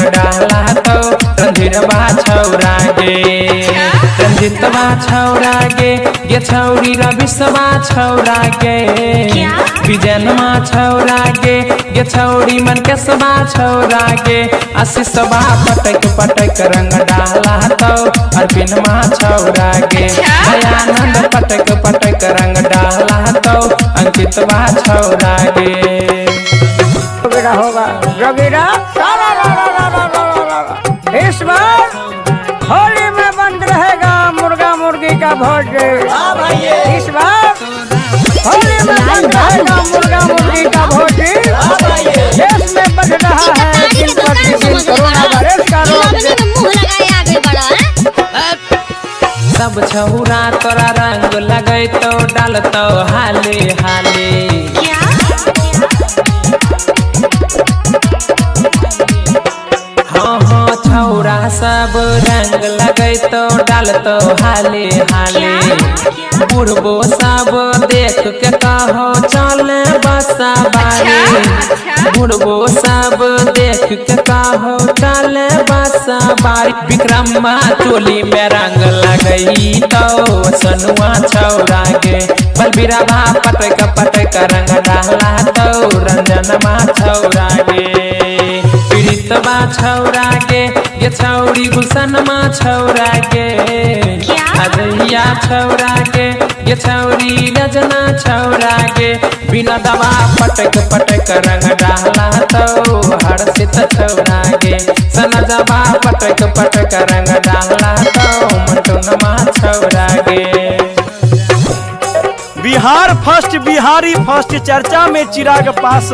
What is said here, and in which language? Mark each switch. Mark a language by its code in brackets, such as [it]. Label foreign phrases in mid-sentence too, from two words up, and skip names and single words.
[anp] डाला तो रणधीरवा छौरा गे रंजितवा छौरा गे ये छौरी रविशवा छौरा गे विजयनमा छौरा गे ये छौरी मनकेशवा छौरा गे आशीषवा पटक पटक रंग डाला तो अरविंदमा छौरा गे दयानंद पटक पटक रंग डाला तो अंकितवा छौरा गे। [hi] होगा रविरा इस बार होली में बंद रहेगा मुर्गा मुर्गी का भोज। इस बार होली में बंद रहेगा मुर्गा मुर्गी का भोज। देश में बढ़ रहा है दिन प्रतिदिन कोरोना वायरस का रोग। [anp] सब छौरा तोरा रंग लगे तो डालतो हाले हाले हाँ छौरा सब रंग लगे तो डालतो हाले हाले बुढ़बो सब देख के कहो चले बसा बारी बुढ़बो सब देख के कहो चले बसा बारी विक्रमा चोली में रंग लगई तो सनुआ छौरा गे बलबीरवा पटक पटक रंग डाला तो रंजनमा छौरा गे पीड़ितवा छौरा गे ये छौरी गुलशनमा छौरा गे अजहिया छौरा गे ये छौरी रजना छौरा गे बिना दवा पटक पटक रंग डाला तो हर्षित छौरा गे सनजवा पटक पटक रंग डाला तो मंटुनमा छौरा गे। [hi] बिहार फर्स्ट बिहारी फर्स्ट चर्चा में चिराग पास